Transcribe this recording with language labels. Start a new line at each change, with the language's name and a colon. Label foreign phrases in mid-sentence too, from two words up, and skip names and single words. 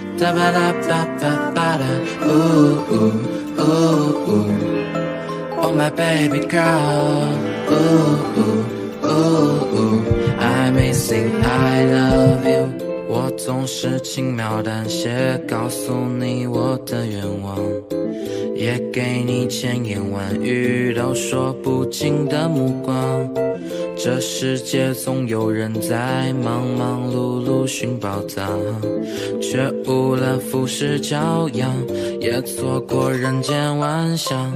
English: ba ba da ba ba ba da. Ooh ooh ooh ooh. Oh my baby girl. Ooh ooh ooh ooh. I may sing I love you.
Chinese: 我总是轻描淡写告诉你我的愿望，也给你千言万语都说不尽的目光。这世界总有人在忙忙碌碌寻宝藏，却误了浮世骄阳，也错过人间万象。